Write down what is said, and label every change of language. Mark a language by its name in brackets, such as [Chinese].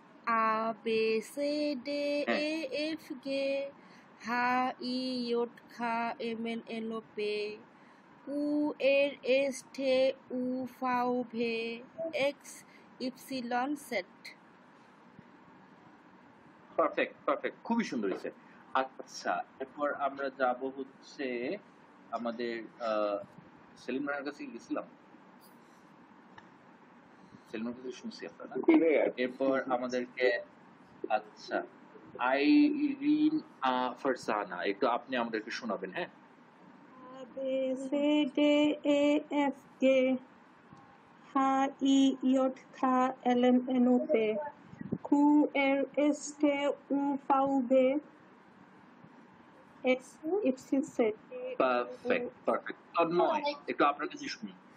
[English] A B C D E F G H I J K M N O P Q R S T U V W X Y Z. [Bangla] Perfect perfect, খুবই সুন্দর হয়েছে। আচ্ছা, এরপর আমরা যাব হচ্ছে আমাদের সেলিম রানার কাছে গেছিলাম, সেলিমের কাছে শুনছি আপনারা। এরপর আমাদেরকে আচ্ছা আইরিন ফারজানা, একটু আপনি আমাদেরকে শোনাবেন। হ্যাঁ, [English] A B C D E F G H I J K L M N O P Q R S T U V W X Y Z। [Bangla] Perfect perfect. Tanmoy, একটু আপনার কাছে শুনি।